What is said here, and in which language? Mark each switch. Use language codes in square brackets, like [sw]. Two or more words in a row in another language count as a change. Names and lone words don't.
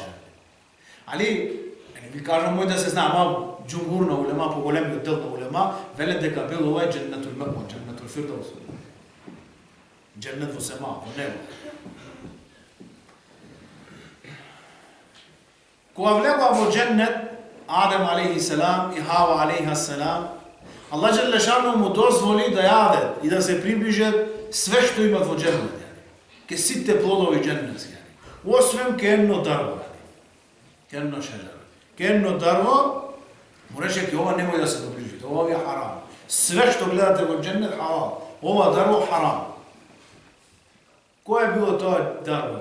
[mk] Али, ви кажам мој да се знам, џумхур на улема, поголемиот дел на улема, веле дека бил овај [ar] جنة المأوى, جنة الفردوس. [mk] Џеннет во сема, во небо. Кога влегоа во џеннет, Адем алейхиссалам и Хава алейхиссалам, [sr] Allah Đelešanu mu dozvoli da jade i da se približe sve što ima [mk] во џеннет. Ке сите плодови џеннетски. Освен ке едно дрво. Ке едно шеđера. Ке едно дрво, му рече ке ова немој да се доближите. Ова е харам. Све што гледате во џеннет халал. Ова дрво харам. Кој е било тоа дрво?